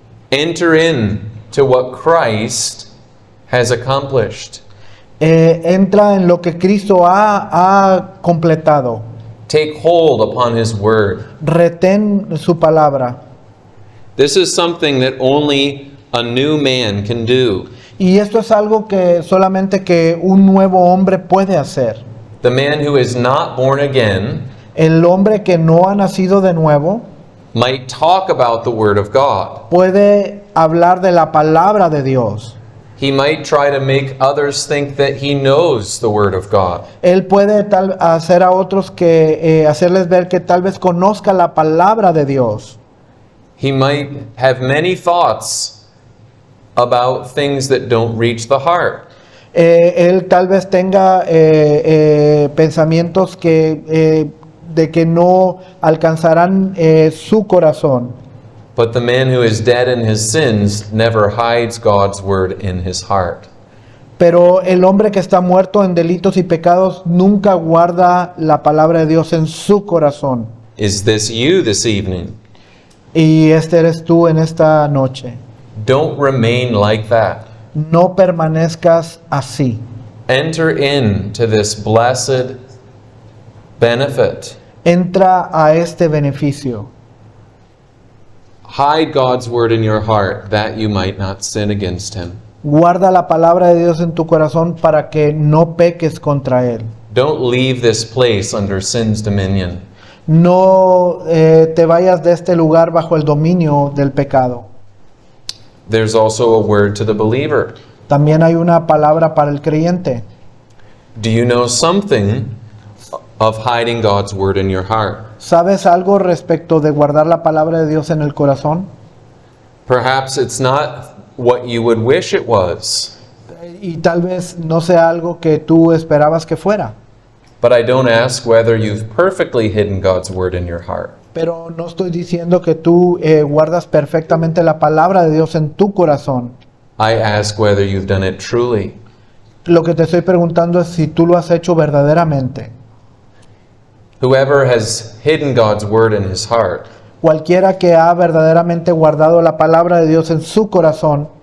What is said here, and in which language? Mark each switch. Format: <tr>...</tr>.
<en>Enter in to what Christ has accomplished.</en> <es>Entra en lo que Cristo ha completado.</es> <en>Take hold upon his word.</en> <es>Retén su palabra.</es> <en>This is something that only a new man can do.</en> <es>Y esto es algo que solamente que un nuevo hombre puede hacer.</es> <en>The man who is not born again</en> <es>El hombre que no ha nacido de nuevo</es> <en>might talk about the word of God.</en> <es>puede hablar de la palabra de Dios.</es> <en>He might try to make others think that he knows the word of God.</en> <es>Él puede hacer a otros que hacerles ver que tal vez conozca la palabra de Dios.</es> <en>He might have many thoughts about things that don't reach the heart.</en> <es>Él tal vez tenga pensamientos de que no alcanzarán su corazón.</es> <en>But the man who is dead in his sins never hides God's word in his heart.</en> <es>Pero el hombre que está muerto en delitos y pecados nunca guarda la palabra de Dios en su corazón.</es> <en>Is this you this evening?</en> <es>Y este eres tú en esta noche.</es> <en>Don't remain like that.</en> <es>No permanezcas así.</es> <en>Enter into this blessed benefit.</en> <es>Entra a este beneficio.</es> <en>Hide God's word in your heart that you might not sin against him.</en> <es>Guarda la palabra de Dios en tu corazón para que no peques contra Él.</es> <en>Don't leave this place under sin's dominion.</en> <es>No te vayas de este lugar bajo el dominio del pecado.</es> <en>There's also a word to the believer.</en> <es>También hay una palabra para el creyente.</es> <en>Do you know something of hiding God's word in your heart?</en> <es>¿Sabes algo respecto de guardar la palabra de Dios en el corazón?</es> <en>Perhaps it's not what you would wish it was,</en> <es>Y tal vez no sea algo que tú esperabas que fuera.</es> <en>but I don't ask whether you've perfectly hidden God's word in your heart.</en> <es>Pero no estoy diciendo que tú guardas perfectamente la palabra de Dios en tu corazón.</es> <en>I ask whether you've done it truly.</en> <es>Lo que te estoy preguntando es si tú lo has hecho verdaderamente.</es> <en>Whoever has hidden God's word in his heart</en> <es>Cualquiera que ha verdaderamente guardado la palabra de Dios en su corazón,</es>